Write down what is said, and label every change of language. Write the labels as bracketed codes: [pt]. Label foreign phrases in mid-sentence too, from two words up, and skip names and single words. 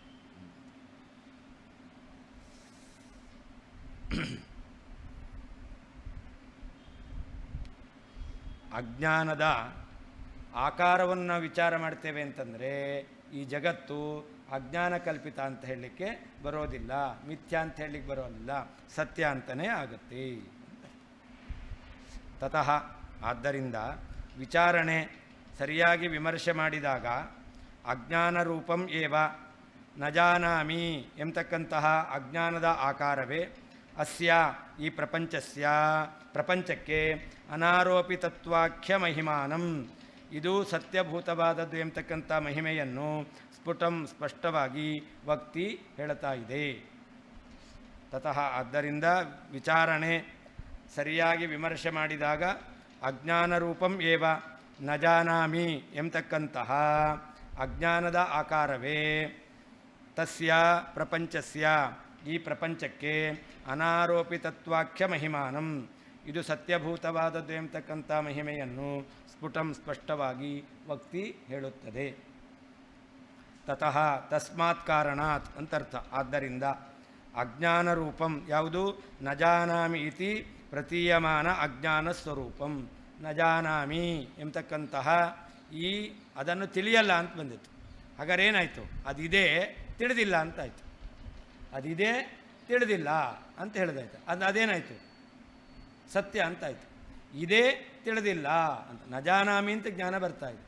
[kn] ಅಜ್ಞಾನದ ಆಕಾರವನ್ನು ನಾವು ವಿಚಾರ ಮಾಡ್ತೇವೆ ಅಂತಂದರೆ ಈ ಜಗತ್ತು [sa] ಅಜ್ಞಾನ ಕಲ್ಪಿತ [kn] ಅಂತ ಹೇಳಲಿಕ್ಕೆ ಬರೋದಿಲ್ಲ, ಮಿಥ್ಯಾ ಅಂತ ಹೇಳಲಿಕ್ಕೆ ಬರೋದಿಲ್ಲ, ಸತ್ಯ ಅಂತಲೇ ಆಗುತ್ತೆ. ತತಃ ಆದ್ದರಿಂದ ವಿಚಾರಣೆ ಸರಿಯಾಗಿ ವಿಮರ್ಶೆ ಮಾಡಿದಾಗ [sa] ಅಜ್ಞಾನ ರೂಪಂ ಏವ ನ ಜಾನಾಮಿ [kn] ಎಂಬತಕ್ಕಂತಹ ಅಜ್ಞಾನದ ಆಕಾರವೇ ಅಸ್ಯ ಈ ಪ್ರಪಂಚಕ್ಕೆ [sa] ಅನಾರೋಪಿತತ್ವಾಖ್ಯ ಮಹಿಮಾನಂ, [kn] ಇದು ಸತ್ಯಭೂತವಾದದ್ದು ಎಂಬತಕ್ಕಂಥ ಮಹಿಮೆಯನ್ನು ಸ್ಪಷ್ಟವಾಗಿ ವಕ್ತಿ ಹೇಳ್ತಾ ಇದೆ. ತತಃ ಆದ್ದರಿಂದ ವಿಚಾರಣೆ ಸರಿಯಾಗಿ ವಿಮರ್ಶೆ ಮಾಡಿದಾಗ [sa] ಅಜ್ಞಾನ ರೂಪಂ ಏವ ನ ಜಾನಾಮಿ [kn] ಎಂಬತಕ್ಕಂತಹ ಅಜ್ಞಾನದ ಆಕಾರವೇ [sa] ತಸ್ಯ ಪ್ರಪಂಚಸ್ಯ [kn] ಈ ಪ್ರಪಂಚಕ್ಕೆ [sa] ಅನಾರೋಪಿತತ್ವಾಖ್ಯ ಮಹಿಮಾನಂ, [kn] ಇದು ಸತ್ಯಭೂತವಾದದ್ದು ಎಂಬತಕ್ಕಂಥ ಮಹಿಮೆಯನ್ನು ಸ್ಪಷ್ಟವಾಗಿ ವಕ್ತಿ ಹೇಳುತ್ತದೆ. [sa] ತತಃ ತಸ್ಮಾತ್ ಕಾರಣಾತ್ ಅಂತರ್ಥ. [kn] ಆದ್ದರಿಂದ [sa] ಅಜ್ಞಾನ ರೂಪಂ [kn] ಯಾವುದು? [sa] ನ ಜಾನಾಮಿ ಇತಿ ಪ್ರತೀಯಮಾನ ಅಜ್ಞಾನ ಸ್ವರೂಪಂ. ನ ಜಾನಾಮಿ [kn] ಎಂಬತಕ್ಕಂತಹ ಈ ಅದನ್ನು ತಿಳಿಯಲ್ಲ ಅಂತ ಬಂದಿತ್ತು. ಹಾಗಾದ್ರೆ ಏನಾಯಿತು? ಅದಿದೆ ತಿಳಿದಿಲ್ಲ ಅಂತಾಯಿತು. ಅದಿದೆ ತಿಳಿದಿಲ್ಲ ಅಂತ ಹೇಳಿದಾಯ್ತು. ಅದೇನಾಯಿತು? ಸತ್ಯ ಅಂತಾಯಿತು. ಇದೇ ತಿಳಿದಿಲ್ಲ ಅಂತ [sa] ನ ಜಾನಾಮಿ [kn] ಅಂತ ಜ್ಞಾನ ಬರ್ತಾಯಿದೆ.